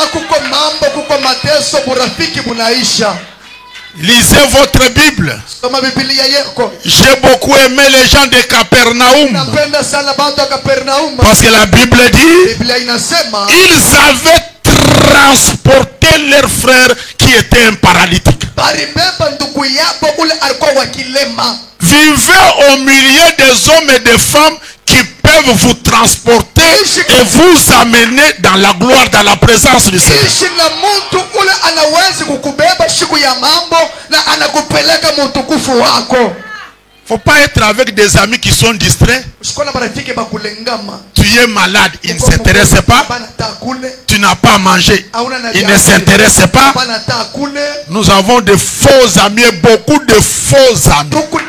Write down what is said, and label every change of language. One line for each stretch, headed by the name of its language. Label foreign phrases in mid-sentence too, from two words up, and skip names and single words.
French: Lisez votre Bible. J'ai beaucoup aimé les gens de Capernaum. Parce que la Bible dit, ils avaient transporté portaient leur frère qui était un paralytique.
Swahili: Balibeba ndugu yabo ule alikuwa wakilema.
French: Vivez au milieu des hommes et des femmes qui peuvent vous transporter et vous amener dans la gloire, dans la présence du Seigneur.
Swahili: Ishi na mtu ule anawezi kukubeba siku ya mambo na anakupeleka mutukufu wako.
French: Faut pas être avec des amis qui sont distraits. Tu es malade, il ne s'intéresse pas. Tu n'as pas mangé, il ne s'intéresse pas. Nous avons de faux amis, beaucoup de faux amis.